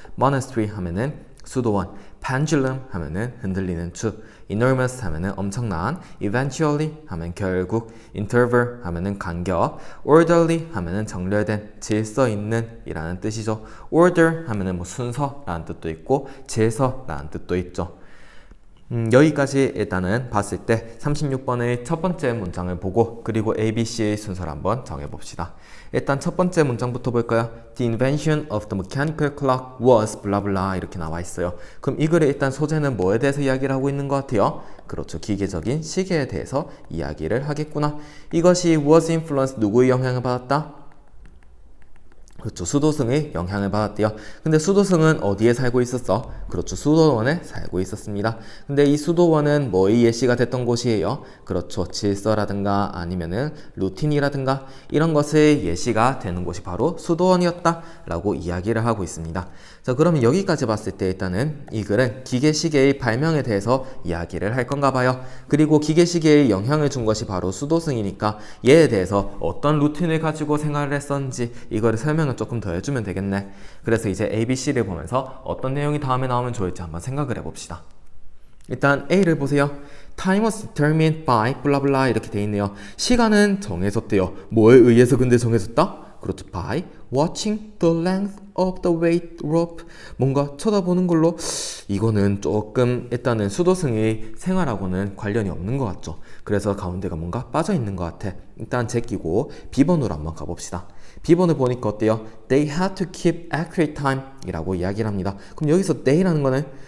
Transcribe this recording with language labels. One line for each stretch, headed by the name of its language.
Korean: monastery 하면은 수도원, pendulum 하면은 흔들리는 축, enormous 하면은 엄청난, eventually 하면 결국, interval 하면은 간격, orderly 하면은 정렬된, 질서 있는 이라는 뜻이죠. order 하면은 순서라는 뜻도 있고 질서라는 뜻도 있죠. 여기까지 일단은 봤을 때 36번의 첫 번째 문장을 보고 그리고 ABC의 순서를 한번 정해봅시다. 일단 첫 번째 문장부터 볼까요?
English: The invention of the mechanical clock was
Korean: 블라블라 이렇게 나와 있어요. 그럼 이 글의 일단 소재는 뭐에 대해서 이야기를 하고 있는 것 같아요? 그렇죠. 기계적인 시계에 대해서 이야기를 하겠구나. 이것이
English: was influenced,
Korean: 누구의 영향을 받았다? 그렇죠. 수도승의 영향을 받았대요. 근데 수도승은 어디에 살고 있었어? 그렇죠. 수도원에 살고 있었습니다. 근데 이 수도원은 뭐의 예시가 됐던 곳이에요? 그렇죠. 질서라든가 아니면은 루틴이라든가 이런 것의 예시가 되는 곳이 바로 수도원이었다 라고 이야기를 하고 있습니다. 자, 그러면 여기까지 봤을 때 일단은 이 글은 기계시계의 발명에 대해서 이야기를 할 건가 봐요. 그리고 기계시계에 영향을 준 것이 바로 수도승이니까 얘에 대해서 어떤 루틴을 가지고 생활을 했었는지 이거를 설명을 조금 더 해주면 되겠네. 그래서 이제 ABC를 보면서 어떤 내용이 다음에 나오면 좋을지 한번 생각을 해봅시다. 일단 A를 보세요.
English: Time was determined by
Korean: 블라블라 이렇게 돼 있네요. 시간은 정해졌대요. 뭐에 의해서 근데 정해졌다? 그렇죠.
English: By watching the length of the weight rope.
Korean: 뭔가 쳐다보는 걸로 이거는 조금 일단은 수도승의 생활하고는 관련이 없는 것 같죠. 그래서 가운데가 뭔가 빠져 있는 것 같아. 일단 제끼고 B번으로 한번 가봅시다. B번을 보니까 어때요?
English: They had to keep accurate time
Korean: 이라고 이야기를 합니다. 그럼 여기서 they라는 거는